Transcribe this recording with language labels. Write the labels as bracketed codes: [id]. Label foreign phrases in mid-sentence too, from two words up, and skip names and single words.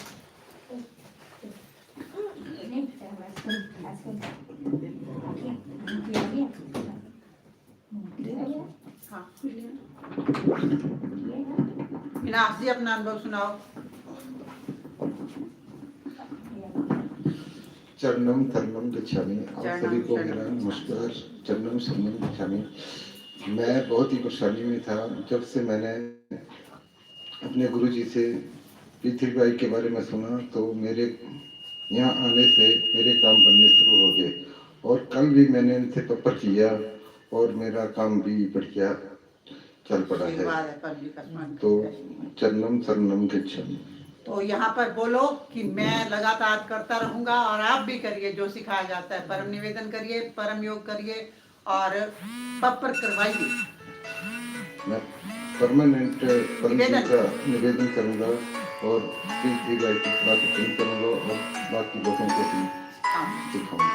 [hi] हाँ, मीनास जी अपना अनुभव सुनाओ। [pi] चरणम शरणम गच्छामि। [hi] आप सभी को मेरा नमस्कार। [pi] चरणम शरणम गच्छामि। [hi] मैं बहुत ही परेशानी में था जब से मैंने अपने गुरुजी से पृथ्वी भाई के बारे में सुना, तो मेरे यहाँ आने से मेरे काम बनने शुरू हो गए। और कल भी मैंने इनसे पेपर किया और मेरा काम भी बढ़िया चल पड़ा है। [pi] तो चरणम शरणम गच्छामि। [hi] तो यहाँ पर बोलो कि मैं लगातार करता रहूंगा, और आप भी करिए जो सिखाया जाता है। परम निवेदन करिए, परम योग करिए और पेपर करवाइए। मैं परमानेंट परम जी का निवेदन करूंगा और पृथ्वी भाई की बात करूंगा और बाकी लोगों को भी सिखाऊंगा